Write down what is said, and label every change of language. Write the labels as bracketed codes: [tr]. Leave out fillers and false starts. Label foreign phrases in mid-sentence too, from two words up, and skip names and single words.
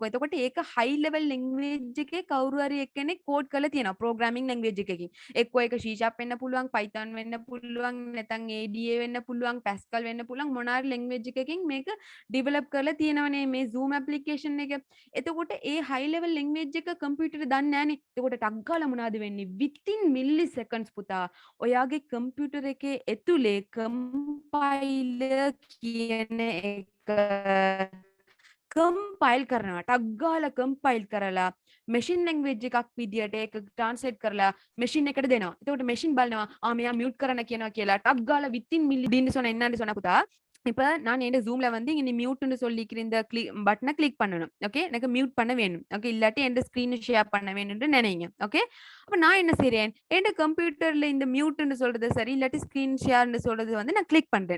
[si] එතකොට ඒක [en] high level language [si] එකේ කවුරු හරි එක්කෙනෙක් code කරලා තියෙනවා [en] programming language [si] එකකින්. එක්කෝ ඒක C# වෙන්න පුළුවන්, Python වෙන්න පුළුවන්, නැත්නම් ADA වෙන්න පුළුවන්, Pascal වෙන්න පුළුවන්, මොන හරි language එකකින් මේක develop කරලා තියෙනවනේ මේ Zoom application එක. එතකොට ඒ [en] high level language [si] එක computer දන්නේ නැහනේ. එතකොට ටක් ගාලා මොනවද වෙන්නේ? [en] within milliseconds [si] පුතා ඔයාගේ computer එකේ ඇතුලේ compiler කියන එක compile කරනවා. ටක් ගාලා compile කරලා [en] machine language [si] එකක් විදියට ඒක translate කරලා machine එකට දෙනවා. එතකොට machine බලනවා මෙයා mute කරන්න කියනවා කියලා. ටක් ගාලා [en] within milli [ta] දින්න சொன்ன என்னன்னு சொன்னா පුතා, இப்ப நான் என் ஜூம்ல வந்து இங்க மியூட்னு சொல்லிக்கிற இந்த பட்டனை கிளிக் பண்ணணும். ஓகே, எனக்கு மியூட் பண்ண வேணும். ஓகே, இல்லாட்டி என் [en] screen share [ta] பண்ண வேணும்னு நினைங்க. ஓகே, அப்ப நான் என்ன செய்றேன், என் கம்ப்யூட்டர்ல இந்த மியூட்னு சொல்றது சரி, இல்லாட்டி ஸ்கிரீன் ஷேர்னு சொல்றது வந்து நான் கிளிக் பண்றேன்.